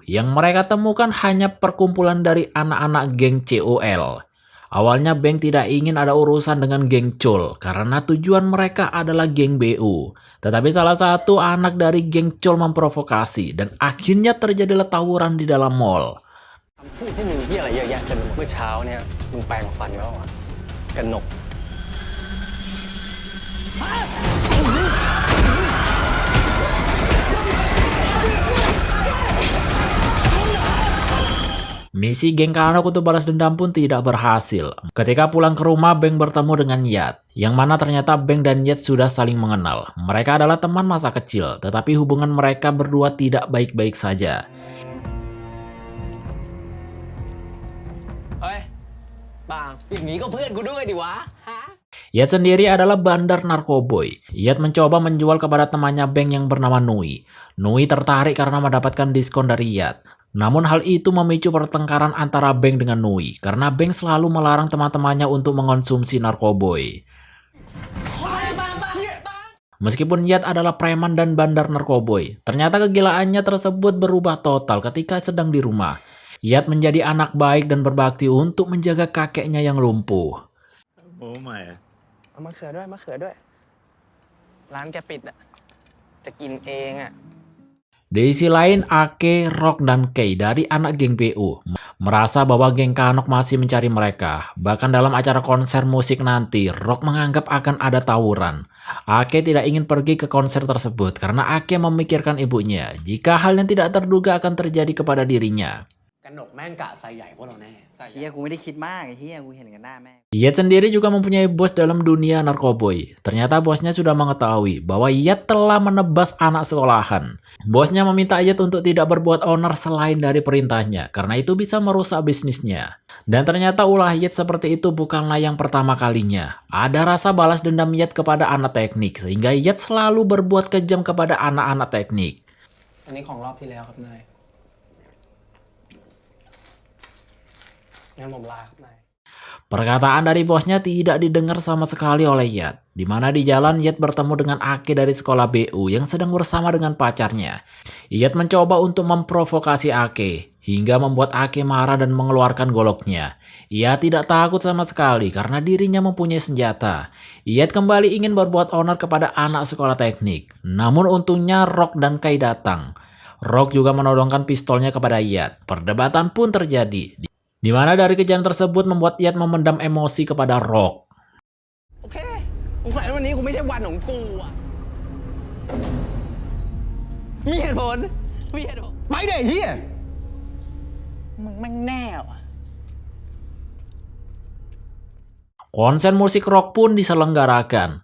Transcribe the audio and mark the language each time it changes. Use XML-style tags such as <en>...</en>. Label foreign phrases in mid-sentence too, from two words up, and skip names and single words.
<id>Yang mereka temukan hanya perkumpulan dari anak-anak geng COL. Awalnya Beng tidak ingin ada urusan dengan geng Chol karena tujuan mereka adalah geng BU. Tetapi salah satu anak dari geng Chol memprovokasi dan akhirnya terjadilah tawuran di dalam mall.</id> <th>พูดพวกมึงเหี้ยอะไรเยอะแยะกันเมื่อเช้าเนี่ยมึงแปรงฟันแล้วอ่ะกันหนก</th> <id>Misi geng Kanok untuk balas dendam pun tidak berhasil. Ketika pulang ke rumah, Beng bertemu dengan Yat, yang mana ternyata Beng dan Yat sudah saling mengenal. Mereka adalah teman masa kecil, tetapi hubungan mereka berdua tidak baik-baik saja.</id> <th>เฮ้ยบางอย่างนี้ก็เพื่อนกูด้วยดิวะฮะ</th> <id>Yat sendiri adalah bandar narkoboy. Yat mencoba menjual kepada temannya Beng yang bernama Nui. Nui tertarik karena mendapatkan diskon dari Yat. Namun hal itu memicu pertengkaran antara Beng dengan Nui karena Beng selalu melarang teman-temannya untuk mengonsumsi narkoboy. Meskipun Yat adalah preman dan bandar narkoboy, ternyata kegilaannya tersebut berubah total ketika sedang di rumah. Yat menjadi anak baik dan berbakti untuk menjaga kakeknya yang lumpuh.</id> <th>โอ้ไม่ เอามะเขือด้วยมะเขือด้วย ร้านแกปิดอ่ะจะกินเองอ่ะ</th> <id>Di sisi lain, Ake, Rock, dan Kei dari anak geng BU. merasa bahwa geng Kanok masih mencari mereka. Bahkan dalam acara konser musik nanti, Rock menganggap akan ada tawuran. Ake tidak ingin pergi ke konser tersebut karena Ake memikirkan ibunya jika hal yang tidak terduga akan terjadi kepada dirinya.</id> <th>กันหนกแม่งกะใส่ใหญ่พวกเราแน่ เฮียกูไม่ได้คิดมากไอ้เฮียกูเห็นกันหน้าแม่</th> <id>Yat sendiri juga mempunyai bos dalam dunia narkoboy. Ternyata bosnya sudah mengetahui bahwa Yat telah menebas anak sekolahan. Bosnya meminta Yat untuk tidak berbuat onar selain dari perintahnya, karena itu bisa merusak bisnisnya. Dan ternyata ulah Yat seperti itu bukanlah yang pertama kalinya. Ada rasa balas dendam Yat kepada anak teknik, sehingga Yat selalu berbuat kejam kepada anak-anak teknik.</id> <th>อันนี้ของรอบที่แล้วครับนายงั้นผมลาครับนาย</th> <id>Perkataan dari bosnya tidak didengar sama sekali oleh Yat, di mana di jalan Yat bertemu dengan Ake dari sekolah BU yang sedang bersama dengan pacarnya. Yat mencoba untuk memprovokasi Ake, hingga membuat Ake marah dan mengeluarkan goloknya. Ia tidak takut sama sekali karena dirinya mempunyai senjata. Yat kembali ingin berbuat onar kepada anak sekolah teknik, namun untungnya Rock dan Kai datang. Rock juga menodongkan pistolnya kepada Yat. Perdebatan pun terjadi, di mana dari kejadian tersebut membuat Yat memendam emosi kepada Rock.</id> <th>โอเคสงสัยวันนี้กูไม่ใช่วันของกูอ่ะมีเหตุผลไปเด็กเฮียมึงแม่งแน่ว่ะ</th> <id>Konser musik rock pun diselenggarakan.</id>